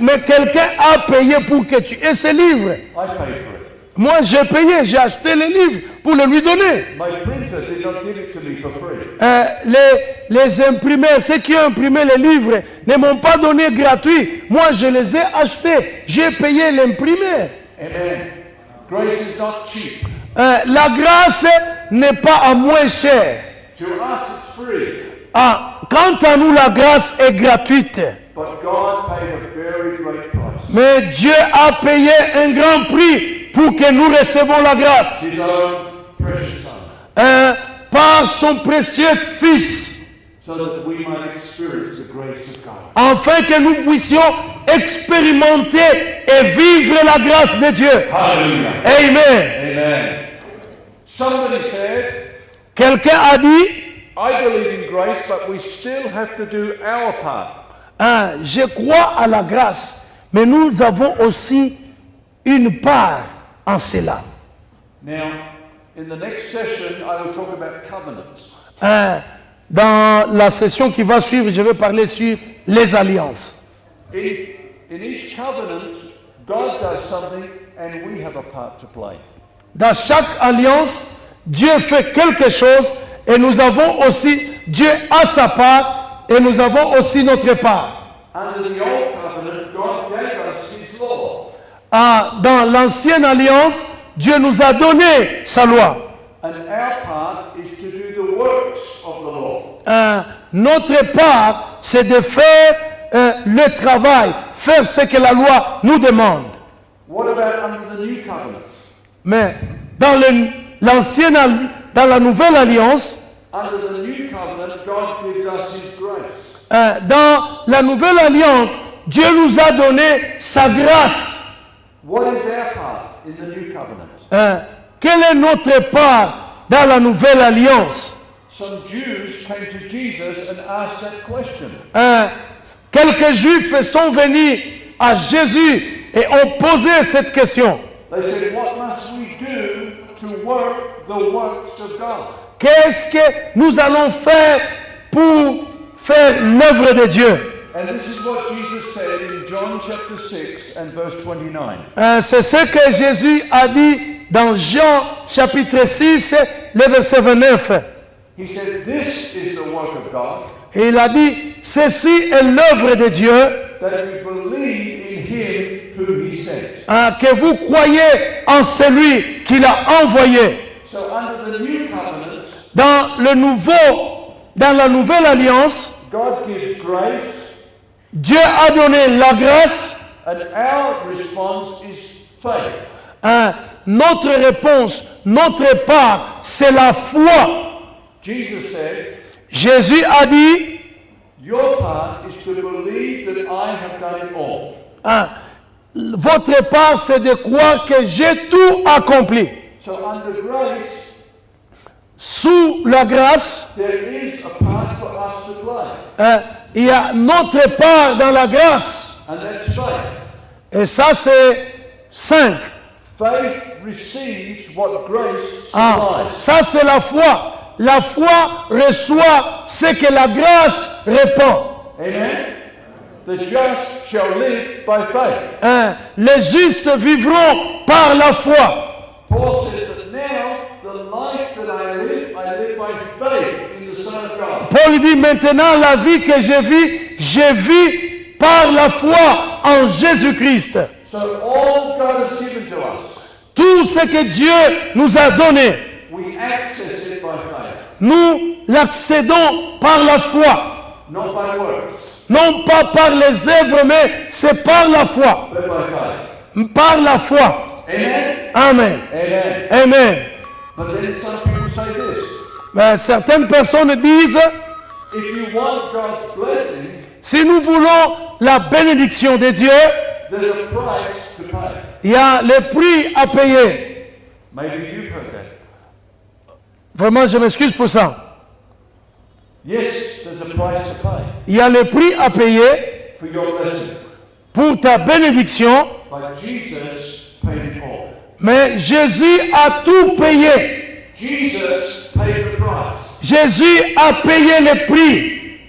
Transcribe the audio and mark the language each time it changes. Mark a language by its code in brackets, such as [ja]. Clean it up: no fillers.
[fr] Mais quelqu'un a payé pour que tu aies ce livre. [en] I paid for it. [fr] Moi, j'ai payé, j'ai acheté le livre pour le lui donner. [en] My printer did not give it to me for free. [fr] Les imprimeurs, ceux qui ont imprimé les livres, ne m'ont pas donné gratuit. Moi, je les ai achetés. J'ai payé l'imprimeur. [en] Amen. Grace is not cheap. [fr] La grâce n'est pas à moins cher. [en] To us, it's free. [fr] Quant à nous, la grâce est gratuite. [en] But God paid a very great price. [fr] Mais Dieu a payé un grand prix pour que nous recevons la grâce. [en] His own precious Son. [fr] Par son précieux Fils. [en] So that we might experience the grace of God. [fr] Afin que nous puissions expérimenter et vivre la grâce de Dieu. Hallelujah. Amen. [en] Amen. Somebody said, [fr] Quelqu'un a dit, [en] I believe in grace, but we still have to do our part. [fr] je crois à la grâce, mais nous avons aussi une part en cela. [en] Now, in the next session, I will talk about covenants. [fr] Dans la session qui va suivre, je vais parler sur les alliances. [en] In each covenant, God does something and we have a part to play. [fr] Dans chaque alliance, Dieu fait quelque chose et nous avons aussi, Dieu a sa part et nous avons aussi notre part. [en] Under the old covenant, God gave us His law. [fr] Dans l'ancienne alliance, Dieu nous a donné sa loi. [en] And our part is to do the works of the law. [fr] Notre part, c'est de faire le travail, faire ce que la loi nous demande. [en] What about under the new covenant? [fr] Mais dans la nouvelle alliance, [en] Under the new covenant, God gives us His grace. [fr] dans la nouvelle alliance, Dieu nous a donné sa grâce. [en] What is our part in the new covenant? [fr] Quelle est notre part dans la nouvelle alliance? [en] Some Jews came to Jesus and asked that question. [fr] Quelques Juifs sont venus à Jésus et ont posé cette question. [en] They said, what must we do to work the works of God? [fr] Qu'est-ce que nous allons faire pour faire l'œuvre de Dieu? [en] And this is what Jesus said in John chapter 6 and verse 29. [fr] C'est ce que Jésus a dit dans Jean chapitre 6, le verset 29. [en] He said, this is the work of God, [fr] Et il a dit, ceci est l'œuvre de Dieu, [en] that we believe in Him who He sent. [fr] que vous croyez en celui qu'il a envoyé. [en] So under the new covenant, [fr] Dans la nouvelle alliance, [en] God gives grace, [fr] Dieu a donné la grâce. [en] and our response is faith. [fr] Notre réponse, notre part, c'est la foi. [en] Jesus said, [fr] Jésus a dit, [en] your part is to believe that I have done it all. [fr] votre part, c'est de croire que j'ai tout accompli. [en] So under grace, [fr] Sous la grâce, [en] there is a part for us to play, [fr] il y a notre part dans la grâce. [en] and that's faith. [fr] Et ça, c'est 5. [en] Faith receives what grace supplies. [fr] Ça, c'est la foi. La foi reçoit ce que la grâce répand. Amen. [en] The just shall live by faith. [fr] Les justes vivront par la foi. [en] Paul says that now the life that I live by faith in the Son of God. [fr] Paul dit maintenant la vie que je vis par la foi en Jésus-Christ. [en] So all God has given to us, [fr] Tout ce que Dieu nous a donné, [en] we access it by faith, [fr] nous l'accédons par la foi. [en] not by works, [fr] Non pas par les œuvres, mais c'est par la foi. [en] but by faith. [fr] Par la foi. Amen. Amen. Amen. Amen. [en] But then some people say this: [fr] Mais certaines personnes disent, [en] if you want God's blessing, [fr] si nous voulons la bénédiction de Dieu, [en] there's a price to pay. [fr] il y a le prix à payer. [en] Maybe you've heard that. [fr] Vraiment, je m'excuse pour ça. [en] Yes, there's a price to pay [fr] Il y a le prix à payer [en] for your blessing, [fr] pour ta bénédiction, [en] but Jesus paid it all. [fr] mais Jésus a tout payé. [en] Jesus paid the price. [fr] Jésus a payé le prix.